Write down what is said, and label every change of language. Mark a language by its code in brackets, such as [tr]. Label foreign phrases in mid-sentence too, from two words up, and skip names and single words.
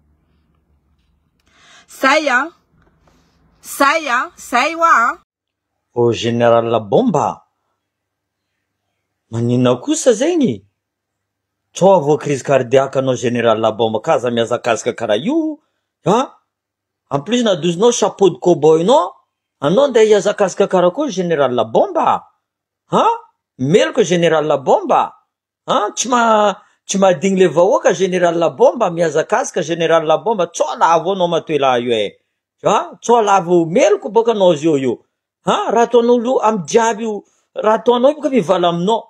[mg] Zay wa. O General Bomba. Manina kosa zegny. Tsao avo [fr] crise cardiaque [mg] anao General Bomba kaza miazakazaka karaha io. [fr] En plus nadozinao chapeau de cowboy no. [mg] Anao ndeha hiazakazaka karaha koa General Bomba. Meloko General Bomba. Tsy mahadigny le vahoaka General Bomba miazakazaka General Bomba tsao lavo anao matoela io e. Tsao lavo meloko boka anao io. Raha ataonao amin'ny jiaby io, raha ataonao boka mivala aminao.